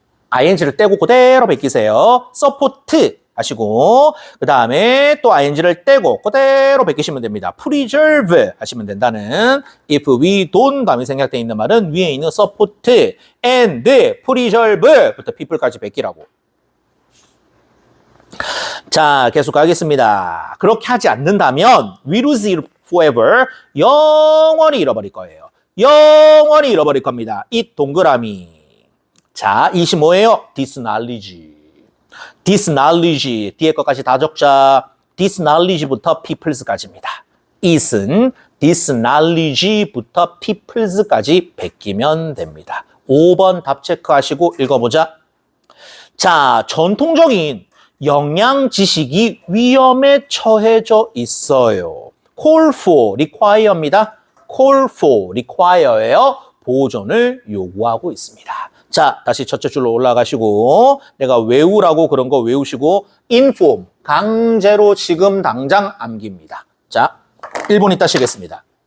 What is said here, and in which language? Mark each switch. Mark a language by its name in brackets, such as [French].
[Korean] ing를 떼고 그대로 베끼세요. support 하시고 그 다음에 또 ing를 떼고 그대로 베끼시면 됩니다. preserve 하시면 된다는 if we don't 다음에 생략되어 있는 말은 위에 있는 support and preserve부터 people까지 베끼라고. 자, 계속 가겠습니다. 그렇게 하지 않는다면 [English] we lose it forever. [Korean] 영원히 잃어버릴 거예요. 영원히 잃어버릴 겁니다. 이 동그라미. 자, 이시 뭐예요? this knowledge. this knowledge. 뒤에 것까지 다 적자. this knowledge부터 peoples까지입니다. is은 this knowledge부터 peoples까지 베끼면 됩니다. 5번 답 체크하시고 읽어보자. 자, 전통적인 영양 지식이 위험에 처해져 있어요. call for, require입니다. call for, require예요. 보존을 요구하고 있습니다. 자, 다시 첫째 줄로 올라가시고 내가 외우라고 그런 거 외우시고 inform, 강제로 지금 당장 암기입니다. 자, 1분 있다 쉬겠습니다.